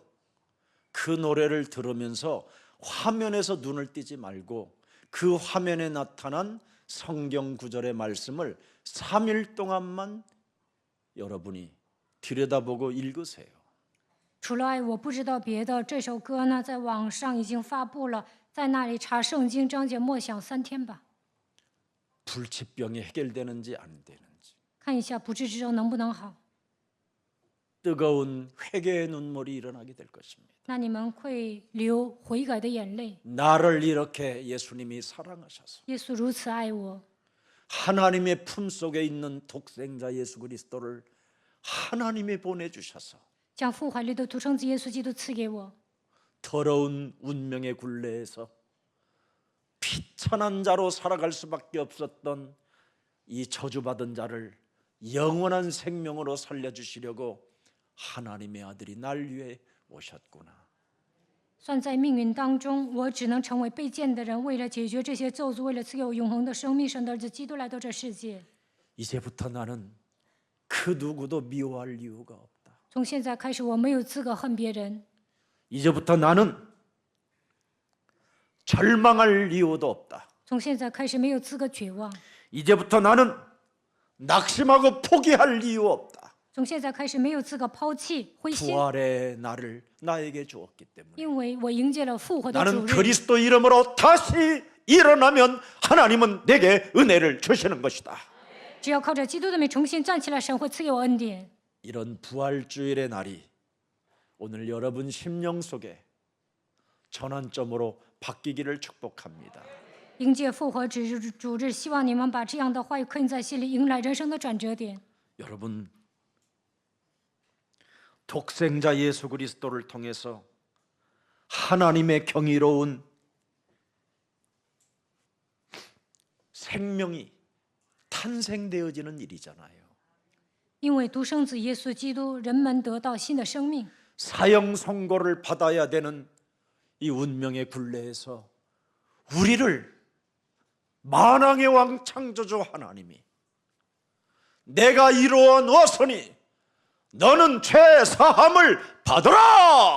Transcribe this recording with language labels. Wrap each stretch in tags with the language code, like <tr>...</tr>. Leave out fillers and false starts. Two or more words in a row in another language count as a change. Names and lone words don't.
<ko>그 노래를 들으면서 화면에서 눈을 띄지 말고 그 화면에 나타난 성경 구절의 말씀을 3일 동안만 여러분이 들여다보고 읽으세요.</ko> <zh>除了爱我不知道别的，这首歌呢在网上已经发布了，在那里查圣经章节默想3天吧，</zh> <ko>불치병이 해결되는지 안 되는지,</ko> <zh>看一下不治之症能不能好。</zh> <ko>뜨거운 회개의 눈물이 일어나게 될 것입니다.</ko> <zh>那你们会流悔改的眼泪。</zh> <ko>나를 이렇게 예수님이 사랑하셔서</ko> <zh>耶稣如此爱我，</zh> <ko>하나님의 품속에 있는 독생자 예수 그리스도를 하나님이 보내주셔서</ko> <zh>将父怀里的独生子耶稣基督赐给我。</zh> <ko>더러운 운명의 굴레에서 비천한 자로 살아갈 수밖에 없었던 이 저주받은 자를 영원한 생명으로 살려주시려고 하나님의 아들이 날 위해 오셨구나.</ko> <zh>算在命运当中，我只能成为被贱的人。为了解决这些咒诅，为了赐给我永恒的生命，神的儿子基督来到这世界。</zh> <ko>이제부터 나는 그 누구도 미워할 이유가 없다.</ko> <zh>从现在开始，我没有资格恨别人。</zh> <ko>이제부터 나는 절망할 이유도 없다.</ko> <zh>从现在开始，没有资格绝望。</zh> <ko>이제부터 나는 낙심하고 포기할 이유 없다.</ko> <zh>从现在开始，没有资格抛弃灰心，</zh> <ko>부활의 날을 나에게 주었기 때문에</ko> <zh>因为我迎接了复活的</zh> <ko>나는</ko> <zh>主日。</zh> <ko>그리스도 이름으로 다시 일어나면 하나님은 내게 은혜를 주시는 것이다.</ko> <zh>只要靠着基督的名重新站起来，神会赐给我恩典。</zh> <ko>이런 부활주일의 날이 오늘 여러분 심령 속에 전환점으로 바뀌기를 축복합니다.</ko> <zh>迎接复活主日，希望你们把这样的话语刻印在心里，迎来人生的转折点。</zh> <ko>여러분 독생자 예수 그리스도를 통해서 하나님의 경이로운 생명이 탄생되어지는 일이잖아요.</ko> <zh>因为独生子耶稣基督，人们得到新的生命。</zh> <ko>사형 선고를 받아야 되는 이 운명의 굴레에서 우리를 만왕의 왕 창조주 하나님이 내가 이루어 놓았으니 너는 죄 사함을 받으라.</ko>